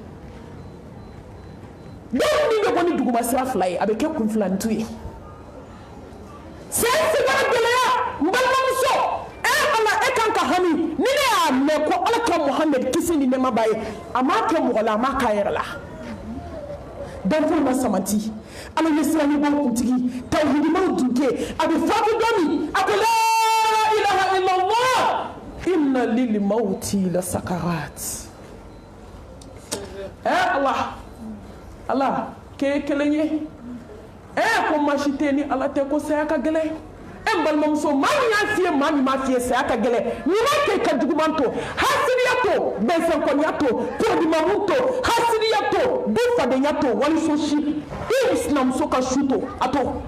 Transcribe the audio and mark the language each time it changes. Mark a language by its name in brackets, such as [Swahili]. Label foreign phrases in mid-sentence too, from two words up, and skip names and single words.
[Bambara] dɔw ni bɛ bɔ ni duguma sira 2 ye a bɛ kɛ kunfilantu ye sen sigara gɛlɛya n balimamuso ala e kan ka hami ni ne y'a mɛn ko ala ka Muhamɛdi kisi ni nɛɛma b'a ye a m'a kɛ mɔgɔ la a m'a k'a yɛrɛ la danfɛnw ma samati ala ye siranibaw kuntigi tawhidimaw dunke a bɛ fatu don min a ko [Arabic] لا إله إلا الله إن للموت لسكرات [Bambara] ala ke kelen ye ko masi tɛ ni ala tɛ ko saya ka gɛlɛn balimamuso maa min y'a f'i ye maa min m'a f'i ye saya ka gɛlɛn ɲuman kɛ ka juguman to hasidiya to bɛnsɛnkɔniya to podimamu to hasidiya to du fadenya to waliso si i sinamuso ka su to a to